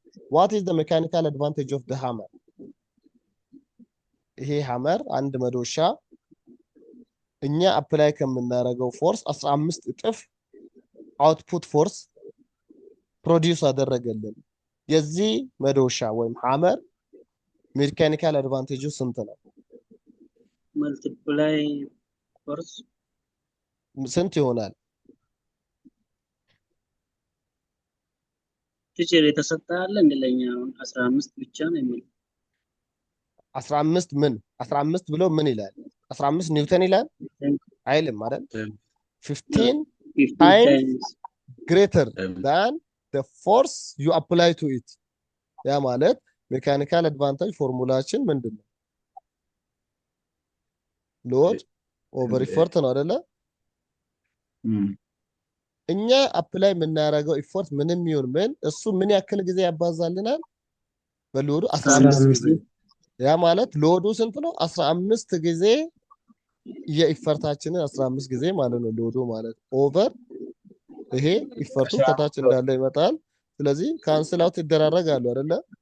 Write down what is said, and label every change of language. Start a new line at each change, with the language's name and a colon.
English: what is the mechanical advantage of the hammer?
Amharic: ይሄ ሃመር አንድ መዶሻ እኛ አፕላይ ከምናደርገው ፎርስ 15 እጥፍ አውትፑት ፎርስ ፕሮዲዩስ አደረገልን። የዚህ መዶሻ ወይም ሃመር ሜካኒካል አድቫንቴጁ ስንት ነው? መልቲፕላይ ፎርስ ስንት ይሆናል? ቲቸር የተሰጣለ እንደለኛ 15 ብቻ ነው የሚል 15 ምን 15 ብሎ ምን ይላል? 15 ኒውተን ይላል አይልም አይደል?
English: 15 times greater than the force you apply to it።
Amharic: ያ ማለት ሜካኒካል አድቫንቴጅ ፎርሙላችን ምንድነው?
English: ሎድ
Amharic: ኦቨር ኢፎርት ነው አይደለ? እኛ አፕላይ የምናደርገው ኢፎርት ምንም ይሁን ምን እሱ ምን ያክል ጊዜ ያባዛልናል? በሎዱ 15 ጊዜ። ያ ማለት ሎዱ ስንት ነው? 15 ጊዜ የኢፈርታችንን 15 ጊዜ ማለት ነው ሎዱ ማለት ኦቨር ይሄ ኢፈርቱ ከታች እንዳለ ይመጣል። ስለዚህ ካንስል አውት ይደራረጋሉ አይደለ?